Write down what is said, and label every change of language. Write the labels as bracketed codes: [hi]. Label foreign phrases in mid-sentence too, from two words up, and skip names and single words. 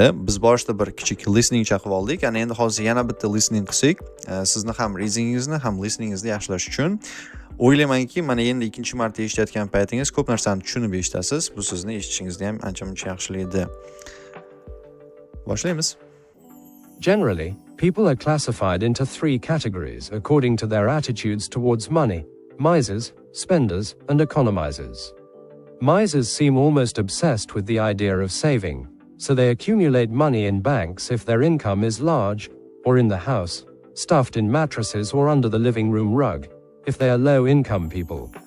[uz] Biz boshida bir kichik listening chaqib oldik. Ana endi hozir yana bitta listening qilsak, sizni ham readingingizni, ham listeningizni yaxshilash uchun o'ylaymanki, mana endi ikkinchi marta eshitayotgan paytingiz ko'p narsani tushunib eshitasiz. Bu sizni eshitishingizni ham ancha-muncha yaxshilaydi. Boshlaymiz. [en] Generally, people are classified into three categories according to their attitudes towards money: misers, spenders, and economizers. Misers seem almost obsessed with the idea of saving, so they accumulate money in banks if their income is large, or in the house, stuffed in mattresses or under the living room rug, if they are low-income people.